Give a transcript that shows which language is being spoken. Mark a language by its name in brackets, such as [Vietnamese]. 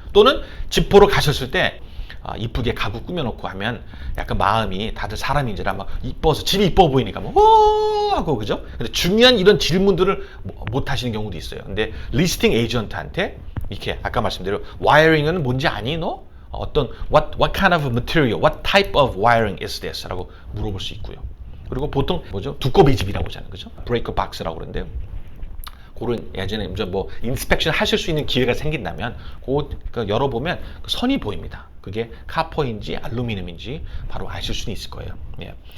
[Korean] 또는 집 보러 가셨을 때 이쁘게 가구 꾸며놓고 하면 약간 마음이 다들 사람인지라 막 이뻐서 집이 이뻐 보이니까 뭐 하고, 그죠? 근데 중요한 이런 질문들을 못 하시는 경우도 있어요. 근데 리스팅 에이전트한테 이렇게 아까 말씀드린 와이어링은 뭔지 아니 너? [English] 어떤 what kind of material, what type of wiring is this? [Korean] 라고 물어볼 수 있고요. 그리고 보통 뭐죠? 두꺼비 집이라고 하잖아요, 그죠? 브레이커 박스라고 그러는데 그런 예전에 이제 뭐 인스펙션 하실 수 있는 기회가 생긴다면 그거 열어보면 그 선이 보입니다. 그게 카퍼인지 알루미늄인지 바로 아실 수는 있을 거예요. 예.